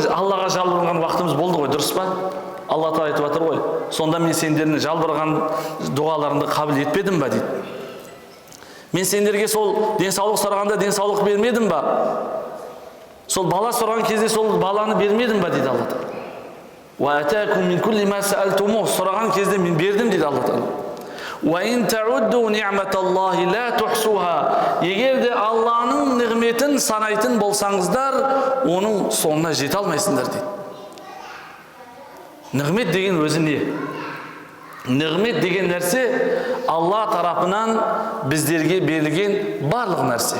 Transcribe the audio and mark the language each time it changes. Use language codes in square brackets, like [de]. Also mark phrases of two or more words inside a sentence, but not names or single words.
[kk] Аллаға жалбарған уақытымыз болды ғой, дұрыс па? Алла Тағала айтып жатыр ғой. Сонда мен сендердің жалбарған дұғаларыңды қабыл етпедім ба дейді. Мен сендерге сол денсаулық сұрағанда денсаулық бермедім ба? Сол бала сұраған кезде сол баланы бермедім ба дейді Алла Тағала. [ar] وآتاكم من كل ما سألتموه, [kk] сұраған кезде мен бердім дейді Алла Тағала. [ar] وإن تعدوا نعمة الله لا تحصوها, [kk] егер де Алланың нығметін санайтын болсаңыздар, оның соңына жете алмайсыңдар дейді. Нығмет деген өзі не? Нығмет деген нәрсе Алла тарапынан біздерге берілген барлық нәрсе.